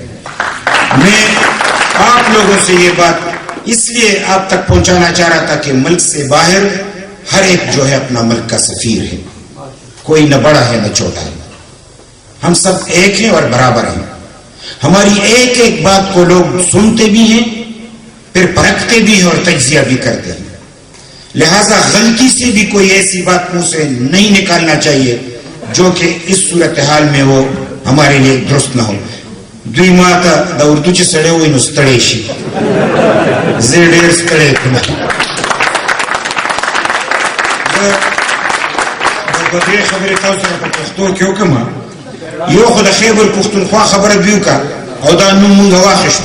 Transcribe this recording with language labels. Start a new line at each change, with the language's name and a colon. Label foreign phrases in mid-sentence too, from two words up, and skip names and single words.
Urdu: میں آپ لوگوں سے یہ بات اس لیے آپ تک پہنچانا چاہ رہا تھا کہ ملک سے باہر ہر ایک جو ہے اپنا ملک کا سفیر ہے، کوئی نہ بڑا ہے نہ چھوٹا ہے، ہم سب ایک ہیں اور برابر ہیں۔ ہماری ایک ایک بات کو لوگ سنتے بھی ہیں، پھر پرکھتے بھی ہیں اور تجزیہ بھی کرتے ہیں۔ لہذا غلطی سے بھی کوئی ایسی بات منہ سے نہیں نکالنا چاہیے جو کہ اس صورتحال میں وہ ہمارے لیے درست نہ ہو۔
Pashto: دوی ماتا دا اردو چې سړی وای نو ستړی شي، زه ډېر ستړی کړم. د دې خبرې تاسو سره په پښتو کې وکړم. یو خو د خیبر پښتونخوا خبره دې وکړه او دا نوم مونږ واخیستو.